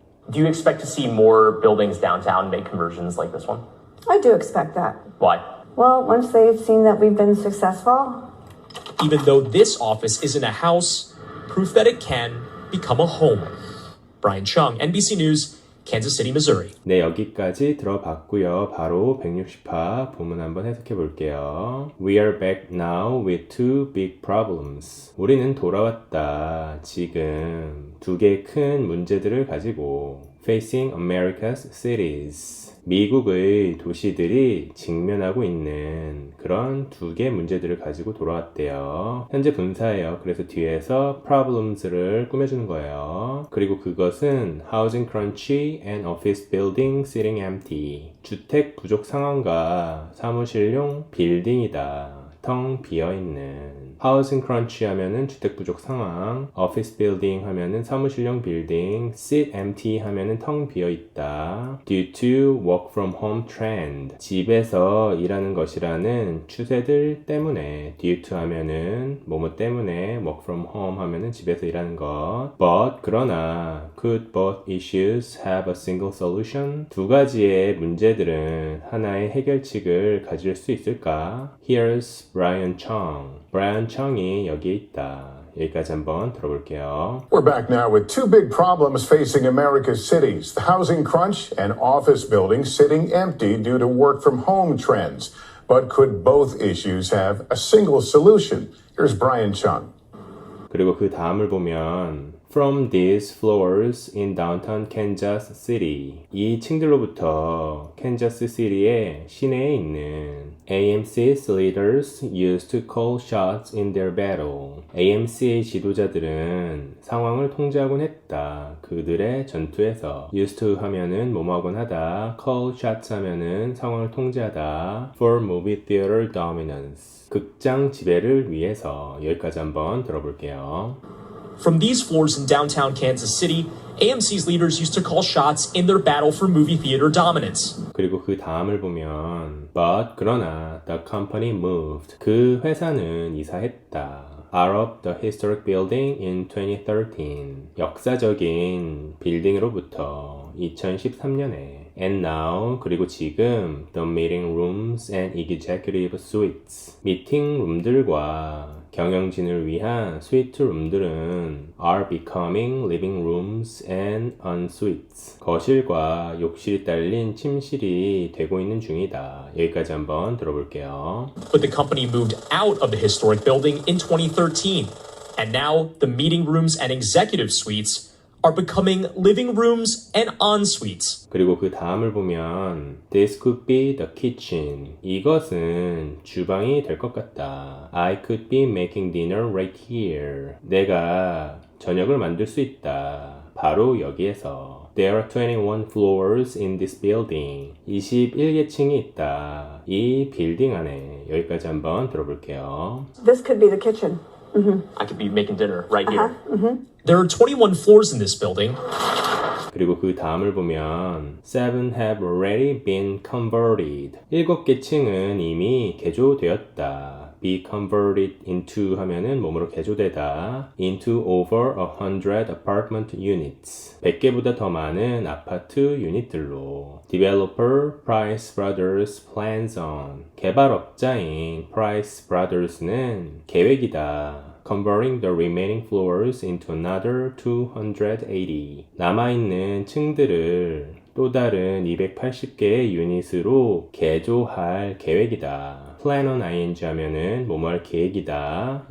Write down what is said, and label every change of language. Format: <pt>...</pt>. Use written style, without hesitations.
<en>Do you expect to see more buildings downtown make conversions like this one? I do expect that. Why? Well, once they've seen that we've been successful. Even though this office isn't a house, proof that it can become a home. Brian Chung, NBC News, Kansas City, Missouri.</en> <ko>네, 여기까지 들어봤고요. 바로 160화 본문 한번 해석해 볼게요.</ko> <en>We are back now with two big problems.</en> <ko>우리는 돌아왔다. 지금 두 개의 큰 문제들을 가지고</ko> <en>facing America's cities.</en> <ko>미국의 도시들이 직면하고 있는 그런 두 개의 문제들을 가지고 돌아왔대요. 현재 분사예요. 그래서 뒤에서 problems를 꾸며주는 거예요. 그리고 그것은</ko> <en>housing crunch and office building sitting empty.</en> <ko>주택 부족 상황과 사무실용 빌딩이다. 텅 비어있는. 하우징 크런치 하면은 주택 부족 상황, 오피스 빌딩 하면은 사무실용 빌딩,</ko> <en>sit empty</en> <ko>하면은 텅 비어있다.</ko> <en>due to work from home trend.</en> <ko>집에서 일하는 것이라는 추세들 때문에</ko> <en>due to</en> <ko>하면은 뭐뭐 때문에</ko> <en>work from home</en> <ko>하면은 집에서 일하는 것.</ko> <en>but</en> <ko>그러나</ko> <en>could both issues have a single solution?</en> <ko>두 가지의 문제들은 하나의 해결책을 가질 수 있을까?</ko> <en>Here's Brian Chung. Brian Chung이</en> <ko>여기에 있다. 여기까지 한번 들어볼게요.</ko> <en>We're back now with two big problems facing America's cities, the housing crunch and office buildings sitting empty due to work from home trends. But could both issues have a single solution? Here's Brian Chung.</en> <ko>그리고 그 다음을 보면</ko> <en>From these floors in downtown Kansas City.</en> <ko>이 층들로부터 캔자스 시티의 시내에 있는</ko> <en>AMC's leaders used to call shots in their battle.</en> <ko>AMC의 지도자들은 상황을 통제하곤 했다. 그들의 전투에서</ko> <en>used to</en> <ko>하면은 뭐뭐하곤 하다.</ko> <en>call shots</en> <ko>하면은 상황을 통제하다.</ko> <en>for movie theater dominance.</en> <ko>극장 지배를 위해서. 여기까지 한번 들어볼게요.</ko> <en>From these floors in downtown Kansas City, AMC's leaders used to call shots in their battle for movie theater dominance.</en> <ko>그리고 그 다음을 보면</ko> <en>but</en> <ko>그러나</ko> <en>the company moved.</en> <ko>그 회사는 이사했다.</ko> <en>out of the historic building in 2013.</en> <ko>역사적인 빌딩으로부터 2013년에</ko> <en>and now</en> <ko>그리고 지금</ko> <en>the meeting rooms and executive suites.</en> <ko>미팅 룸들과 경영진을 위한 스위트 룸들은</ko> <en>are becoming living rooms and ensuites.</en> <ko>거실과 욕실이 딸린 침실이 되고 있는 중이다. 여기까지 한번 들어볼게요.</ko> <en>But the company moved out of the historic building in 2013. And now the meeting rooms and executive suites are becoming living rooms and en-suites.</en> <ko>그리고 그 다음을 보면</ko> <en>This could be the kitchen.</en> <ko>이것은 주방이 될 것 같다. I could be making dinner right here. 내가 저녁을 만들 수 있다. 바로 여기에서.</ko> <en>There are 21 floors in this building.</en> <ko>21개층이 있다. 이 빌딩 안에. 여기까지 한번 들어볼게요.</ko> <en>This could be the kitchen. I could be making dinner right here. There are 21 floors in this building.</en> <ko>그리고 그 다음을 보면</ko> <en>7 have already been converted.</en> <ko>7개 층은 이미 개조되었다.</ko> <en>be converted into</en> <ko>하면은 몸으로 개조되다.</ko> <en>into over 100 apartment units.</en> <ko>100개보다 더 많은 아파트 유닛들로.</ko> <en>developer Price Brothers plans on.</en> <ko>개발업자인 Price Brothers는 계획이다.</ko> <en>converting the remaining floors into another 280.</en> <ko>남아있는 층들을 또 다른 280개의 유닛으로 개조할 계획이다.</ko> <en>plan on ing</en> <ko>하면은 뭐뭐할 계획이다.</ko>